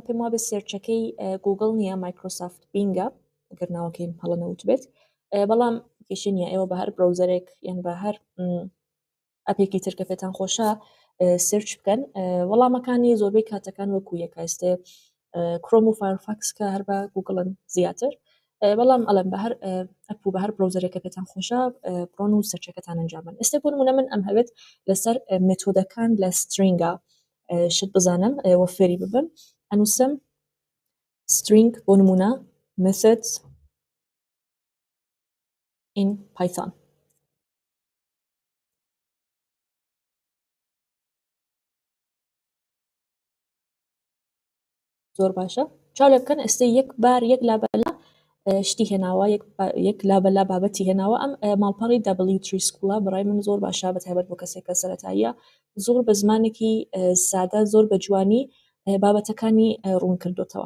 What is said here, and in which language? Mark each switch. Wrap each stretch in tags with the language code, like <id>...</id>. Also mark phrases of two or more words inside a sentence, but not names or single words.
<ckb>پێم وابێت سێرچەکەی گوگڵ نییە مایکرۆسافت بینگە ئەگەر ناوەکەی هەڵە نەوت بێت بەڵام کێشە نییە ئێوە بە هەر برەوزەرێک یان بە هەر ئەپێکی تر کە پێتان خۆشە سێرچ بکەن وەڵامەکانی زۆربەی کاتەکان وەکو یەکە ئێستێ کرۆم و فایرفاکس کە هەر بە گوگڵن زیاتر بەڵام ئەڵێم بە هەر ئەپ و بە هەر برۆزەرێکە پێتان خۆشە بڕۆن و سەرچەکەتان ئەنجامن. ئێستا بۆ نمونە من ئەم هەوێت لەسەر مێتۆدەکان لە سترینگە شت بزانم وە فێری ببم ئەنووسم string بۆ نمونە</ckb> <en>methods in Python.</en> <ckb>زۆر باشە چاو لێ بکەن ئێستا یەک بار یەک لابەلا شتی هێناوە یەک لابەلا بابەتی هێناوە ئەم ماڵپەڕی W3 سکوڵە بەڕای من زۆر باشە بەتایبەت بۆ کەسێکە سەرەتاییە زۆر بە زمانێکی سادە زۆر بە جوانی بابەتەکانی ڕوون کردوتەوە.</ckb>